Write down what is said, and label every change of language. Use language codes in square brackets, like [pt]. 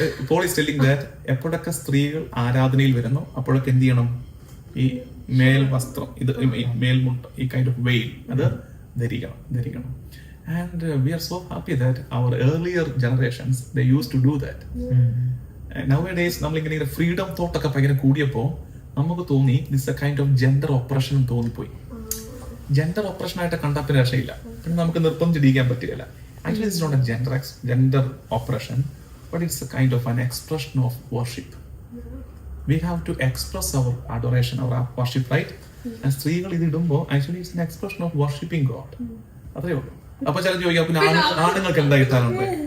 [ml] Paul is telling that എപ്പോഴൊക്കെ സ്ത്രീകൾ ആരാധനയിൽ വരുന്നു അപ്പോഴൊക്കെ എന്ത് ചെയ്യണം? ഈ മേൽ വസ്ത്രം, ഇത് മേൽമുണ്ട്, ഈ കൈൻഡ് ഓഫ് വെയിൽ അത് ധരിക്കണം. [en] And we are so happy that our earlier generations, they used to do that. [ml] Nowadays, നമ്മളിങ്ങനെ ഫ്രീഡം തോട്ടൊക്കെ ഭയങ്കര കൂടിയപ്പോൾ നമുക്ക് തോന്നി this A kind of gender operation തോന്നിപ്പോയി. ജെൻഡർ ഓപ്പറേഷൻ ആയിട്ട് കണ്ടാൽ പിന്നെ രക്ഷയില്ല, പിന്നെ നമുക്ക് നിർബന്ധിച്ചിരിക്കാൻ പറ്റുകയില്ല. [en] Actually, it's not a gender operation, but it's a kind of an expression of worship. We have to express our adoration, our worship, right? And സ്ത്രീകൾ ഇത് ഇടുമ്പോൾ actually it's an expression of worshiping God. [ml] അത്രേ ഉള്ളൂ. അപ്പൊ ചില ചോദിക്കാം, പിന്നെ ആണുങ്ങൾക്ക് എന്താ കിട്ടാറുണ്ട്?